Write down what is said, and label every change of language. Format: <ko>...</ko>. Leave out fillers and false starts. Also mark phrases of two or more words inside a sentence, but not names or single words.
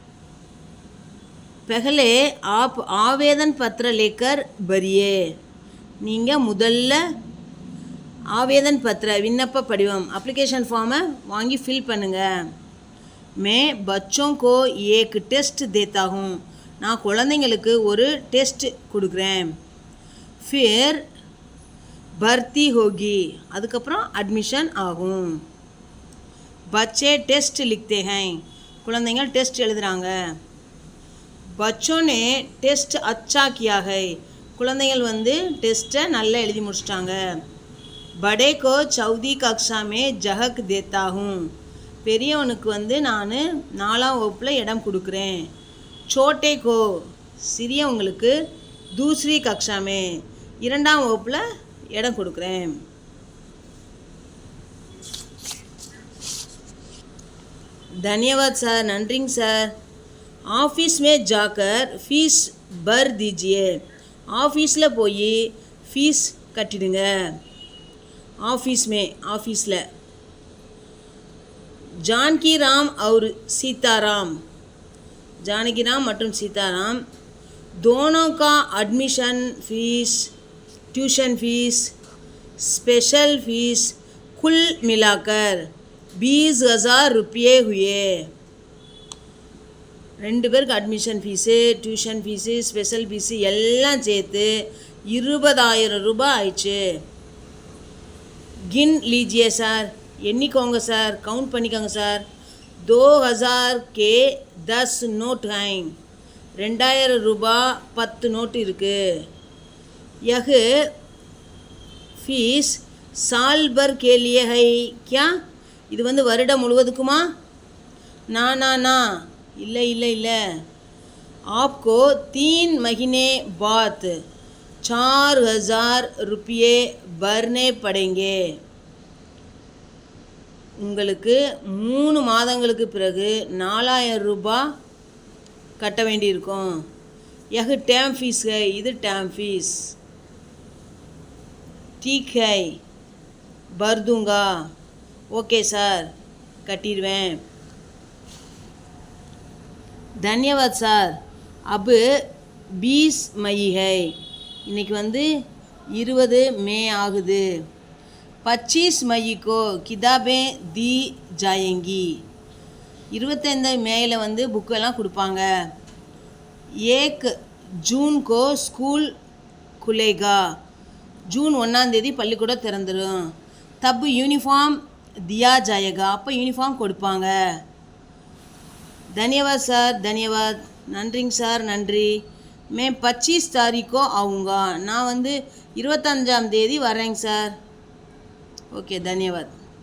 <hi>पहले आप आवेदन पत्र लेकर भरिए</hi> <ta>நீங்கள் முதல்ல</ta> <hi>आवेदन पत्र</hi> <ta>விண்ணப்ப படிவம்</ta> <en>application form</en> <ta>வாங்கி ஃபில் பண்ணுங்கள்</ta> <hi>मैं बच्चों को एक टेस्ट देता हूँ</hi> <ta>நான் குழந்தைங்களுக்கு ஒரு டெஸ்ட் கொடுக்குறேன்</ta> <hi>फिर भर्ती होगी</hi> <ta>அதுக்கப்புறம் அட்மிஷன் ஆகும்</ta> <hi>बच्चे टेस्ट लिखते हैं</hi> <ta>குழந்தைங்க டெஸ்ட் எழுதுகிறாங்க</ta> <hi>बच्चों ने टेस्ट अच्छा किया है</hi> <ta>குழந்தைகள் வந்து டெஸ்ட்டை நல்லா எழுதி முடிச்சிட்டாங்க</ta> <hi>बड़े को चौथी कक्षा में जगह देता हूँ</hi> <ta>பெரியவனுக்கு வந்து நான் நாலாம் வகுப்பில் இடம் கொடுக்குறேன்</ta> <hi>छोटे को</hi> <ta>சிறியவங்களுக்கு</ta> <hi>दूसरी कक्षा में</hi> <ta>இரண்டாம் வகுப்பில் இடம் கொடுக்குறேன் धन्यवाद சார் நன்றிங்க சார் ஆஃபீஸ்</ta> <hi>में जाकर फीस भर दीजिए</hi> <ta>ஆஃபீஸில் போய் ஃபீஸ் கட்டிடுங்க ஆஃபீஸ் में ஆஃபீஸில்</ta> <hi>जानकी राम और सीताराम जानकी राम மற்றும் सीताराम दोनों का</hi> <en>admission fees tuition fees special fees</en> <hi>कुल मिलाकर 20,000 रुपये हुए</hi> <ta>ரெண்டு பேருக்கு</ta> <en>admission fees tuition fees special fees</en> <ta>எல்லாம் சேர்த்து 20,000 ரூபாய் ஆயிடுச்சு</ta> <hi>गिन लीजिए</hi> <ta>சார் எண்ணிக்கோங்க சார் கவுண்ட் பண்ணிக்கோங்க சார்</ta> <hi>2000 के 10 नोट हैं</hi> <ta>2000 ரூபாய் 10 நோட்டு இருக்குது</ta> <hi>यह फीस साल भर के लिए है क्या</hi> <ta>இது வந்து வருடம் முழுவதுக்குமா</ta> <hi>ना ना ना</hi> <ta>இல்லை இல்லை இல்லை</ta> <hi>आपको 3 महीने बाद 4,000 रुपये भरने पड़ेंगे.</hi> <ta>உங்களுக்கு 3 மாதங்களுக்கு பிறகு 4,000 ரூபாய் கட்ட வேண்டியிருக்கும்.</ta> <hi>यह टर्म फीस है, இது टर्म फीस. ठीक है, भर दूंगा.</hi> <ta>ஓகே சார், கட்டிடுவேன். धन्यवाद சார்.</ta> <hi>अब 20 मई है.</hi> <ta>இன்னைக்கு 20 மே ஆகுது.</ta> <hi>25 मई को किताबें दी जाएंगी.</hi> <ta>25 மேல புக்கெல்லாம் கொடுப்பாங்க.</ta> <hi>1 जून को स्कूल खुलेगा.</hi> <ta>जून 1 பள்ளிக்கூடம் திறந்துடும்.</ta> <hi>तब यूनिफॉर्म दिया जाएगा.</hi> <ta>அப்போ யூனிஃபார்ம் கொடுப்பாங்க.</ta> <hi>धन्यवाद सर, धन्यवाद.</hi> <ta>நன்றிங்க சார், நன்றி.</ta> <hi>मैं 25 तारीख को आऊँगा.</hi> <ta>நான் 25ஆம் தேதி வரேங்க சார். ஓகே,</ta> <hi>धन्यवाद.</hi>